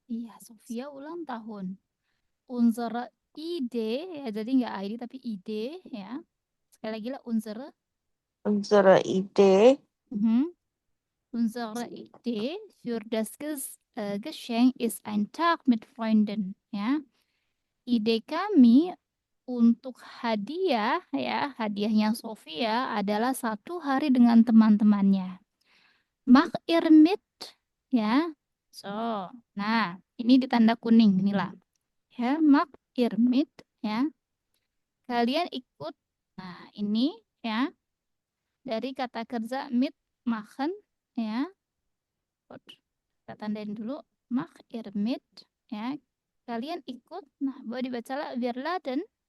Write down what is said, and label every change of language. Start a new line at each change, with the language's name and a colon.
Indonesian: Iya, Sofia ulang tahun.
German: Unsere Idee
Indonesian: ya, jadi nggak ID tapi ide ya. Sekali lagi lah
German: Unsere Idee unsere Idee für das Geschenk ist ein Tag mit Freunden ya.
Indonesian: Ide kami untuk hadiah ya, hadiahnya Sofia adalah satu hari dengan teman-temannya.
German: Mach ihr mit
Indonesian: ya. So, nah ini ditanda kuning inilah. Ya,
German: mach ihr mit
Indonesian: ya. Kalian ikut. Nah, ini ya dari kata kerja mit machen ya. Kita tandain dulu
German: mach ihr mit
Indonesian: ya. Kalian ikut. Nah, boleh dibaca lah
German: wir laden.